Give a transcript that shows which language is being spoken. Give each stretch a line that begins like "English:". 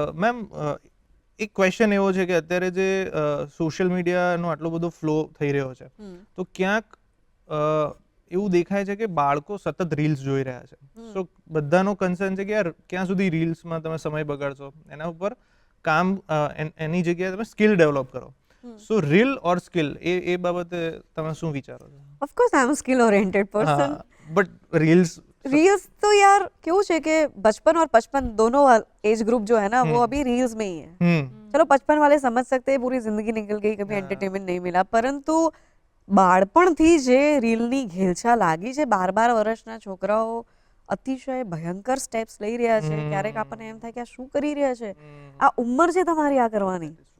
Gujarati: Ma'am, એક question એવો છે કે અત્યારે જે સોશિયલ મીડિયાનો આટલો બધો ફ્લો થઈ રહ્યો છે, તો ક્યાંક એવું દેખાય છે કે બાળકો સતત રીલ્સ જોઈ રહ્યા છે. સો બધાનો કન્સર્ન છે કે યાર ક્યાં સુધી રીલ્સમાં તમે સમય બગાડશો, એના ઉપર કામ, એની જગ્યાએ તમે સ્કિલ ડેવલપ કરો. સો રીલ ઓર સ્કિલ, એ બાબતે તમે શું વિચારો છો?
English: of course I am skill oriented person, but reels
Hindi: तो यार क्यों है कि बचपन और 55 दोनों एज ग्रुप जो है ना वो अभी रील्स में ही है. चलो 55 वाले समझ सकते हैं पूरी जिंदगी निकल गई, कभी एंटरटेनमेंट नहीं मिला,
Gujarati: પરંતુ બાળપણથી જે રીલની ઘેલછા લાગી છે, 12 વર્ષના છોકરાઓ અતિશય ભયંકર સ્ટેપ્સ લઈ રહ્યા છે. ક્યારેક આપણને એમ થાય કે આ શું કરી રહ્યા છે, આ ઉંમર છે તમારી આ કરવાની.